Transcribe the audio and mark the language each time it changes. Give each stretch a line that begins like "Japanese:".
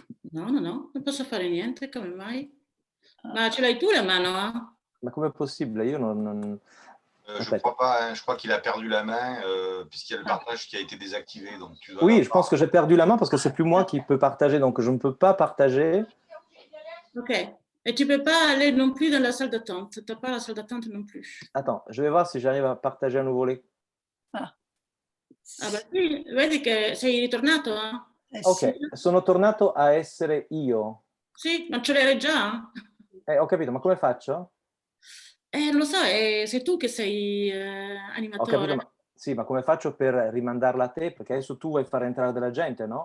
Italian: No, non posso fare niente, come mai? Ma ce l'hai tu la mano? Ma com'è possibile? Io non...
French: Je crois pas, hein. Je crois qu'il a perdu la main puisqu'il y a le partage qui a été désactivé. Donc tu dois oui, je pense que j'ai perdu la main parce que c'est plus moi qui peux partager, donc je ne peux pas partager. Ok. Et tu peux pas aller non plus dans la salle d'attente. Tu n'as pas la salle d'attente non plus. Attends, je vais voir si j'arrive a partager à nouveau les...
Italian: Ah beh sì, vedi che sei ritornato? Ok, sì. sono tornato a essere io. Sì, ma ce l'hai già? Ho capito, ma come faccio? Non lo so, sei tu che sei Ho animatore. capito, ma sì, ma come faccio per rimandarla a te? Perché adesso tu vuoi fare entrare della gente, no?